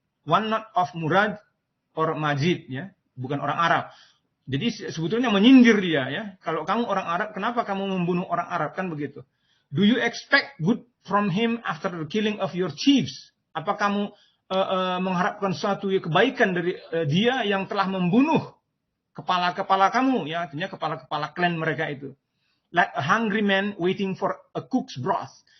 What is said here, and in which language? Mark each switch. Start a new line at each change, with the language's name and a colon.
English: One not of Murad or Majid ya,
Indonesian: bukan orang Arab. Jadi sebetulnya menyindir dia ya. Kalau kamu orang Arab, kenapa kamu membunuh orang Arab kan begitu?
English: Do you expect good from him after the killing of your chiefs?
Indonesian: Apa kamu mengharapkan suatu kebaikan dari dia yang telah membunuh kepala-kepala kamu ya, artinya kepala-kepala klan mereka itu.
English: Like a hungry man waiting for a cook's broth.